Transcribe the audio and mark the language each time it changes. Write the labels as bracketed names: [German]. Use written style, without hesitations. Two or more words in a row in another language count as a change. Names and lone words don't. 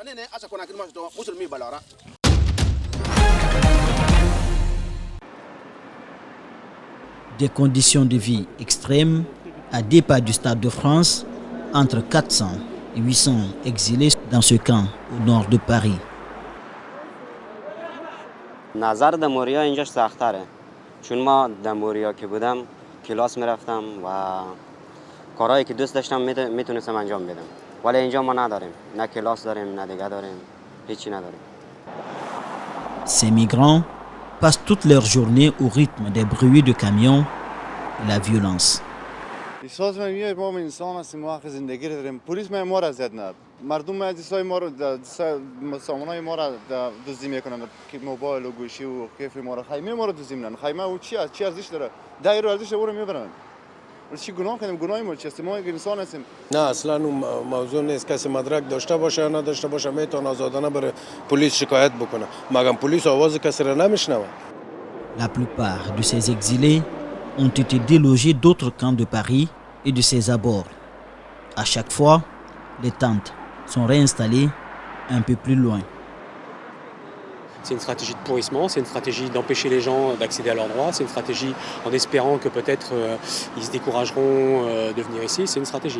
[French] Des conditions de vie extrêmes à deux pas du Stade de France, entre 400 et 800 exilés dans ce camp au nord de Paris. [Persian] نظر در موریا اینجاش سخت‌تره چون ما در موریا که بودم کلاس میرفتم و کارهایی که دوست داشتم میتونستم انجام بدم ولی اینجا ما نداریم نه کلاس داریم نه دیگه داریم هیچی نداریم. [French] Ces migrants passent toute leur journée au rythme des bruits de camions et la violence. [Persian] مردم مجلسای ما رو سامانای ما رو دزدی میکنن که موبایل و گوشی و کیف ما رو خیمه ما رو دزدی میکنن خیمه و چی ارزش داره دایر ارزش رو میبرن چی گناه کنیم گناه ما چیه ما انسان هستیم نه اصلا موضوع نیست کسی مدرک داشته باشه یا نداشته باشه میتونه آزادانه بره پلیس شکایت بکنه مگر پلیس آواز کسی رو نمیشنوه. [French] La plupart de ces exilés ont été délogés d'autres camps de Paris et de ses abords. À chaque fois, les tentes sont réinstallées un peu plus loin. C'est une stratégie de pourrissement, c'est une stratégie d'empêcher les gens d'accéder à leurs droits, c'est une stratégie en espérant que peut-être ils se décourageront de venir ici, c'est une stratégie.